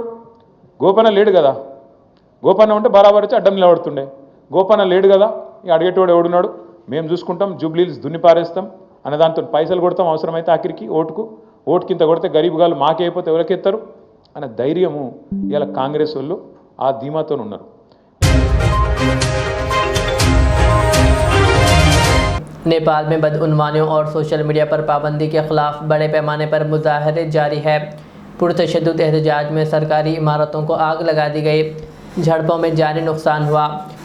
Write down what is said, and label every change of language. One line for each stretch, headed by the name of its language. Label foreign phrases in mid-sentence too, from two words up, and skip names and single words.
Telugu: గోపన్న లేడు కదా, గోపన్న ఉంటే బరాబర్ వచ్చి అడ్డం నిలబడుతుండే। గోపన్న లేడు కదా, ఇక అడిగేటోడు ఎవడున్నాడు? మేము చూసుకుంటాం, జూబ్లీ హిల్స్ దున్ని పారేస్తాం అనే దాంతో పైసలు కొడతాం, అవసరమైతే ఆఖరికి ఓటుకింత కొడితే గరీబ్ గాళ్ళు మాకే అయిపోతే ఎవరికెత్తారు అనే ధైర్యము ఇలా కాంగ్రెస్ వాళ్ళు ఆ ధీమాతో ఉన్నారు।
Urdu: نیپال میں بدعنوانیوں اور سوشل میڈیا پر پابندی کے خلاف بڑے پیمانے پر مظاہرے جاری ہے۔ پرتشدد احتجاج میں سرکاری عمارتوں کو آگ لگا دی گئی، جھڑپوں میں جانی نقصان ہوا۔